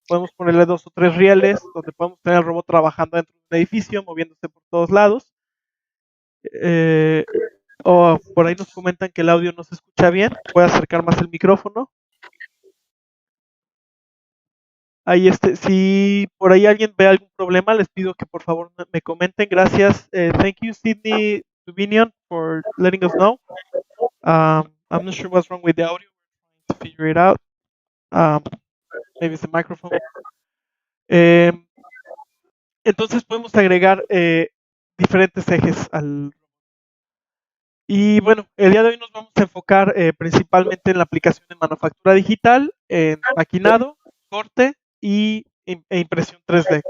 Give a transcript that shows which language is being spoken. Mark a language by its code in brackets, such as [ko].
[es] Podemos ponerle 2 o 3 rieles, donde podemos tener al robot trabajando dentro de un edificio, moviéndose por todos lados. O por ahí nos comentan que el audio no se escucha bien. Voy a acercar más el micrófono. Ahí si por ahí alguien ve algún problema, les pido que por favor me comenten. Gracias. [en] Thank you, Sydney Dubinion, for letting us know. I'm not sure what's wrong with the audio. We're trying to figure it out. Maybe it's the microphone. [es] Entonces podemos agregar diferentes ejes al. Y bueno, el día de hoy nos vamos a enfocar principalmente en la aplicación de manufactura digital, en maquinado, corte e impresión 3D.